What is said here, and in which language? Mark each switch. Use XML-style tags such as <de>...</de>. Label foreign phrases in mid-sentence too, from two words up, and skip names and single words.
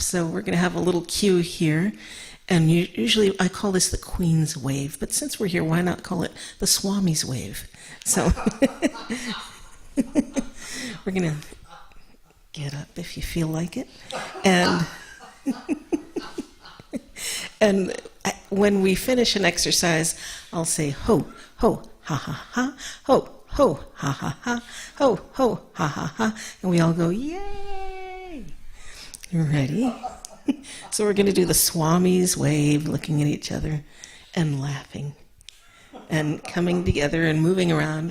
<en>So we're going to have a little cue here. And usually I call this the Queen's Wave, but since we're here, why not call it the Swami's Wave? So we're going to get up if you feel like it. And when we finish an exercise, I'll say ho, ho, ha, ha, ha, ho, ho, ha, ha, ha, ho, ho, ha, ha, ha. And we all go, yay! You ready? So we're going to do the Swami's Wave, looking at each other and laughing and coming together and moving around.</en>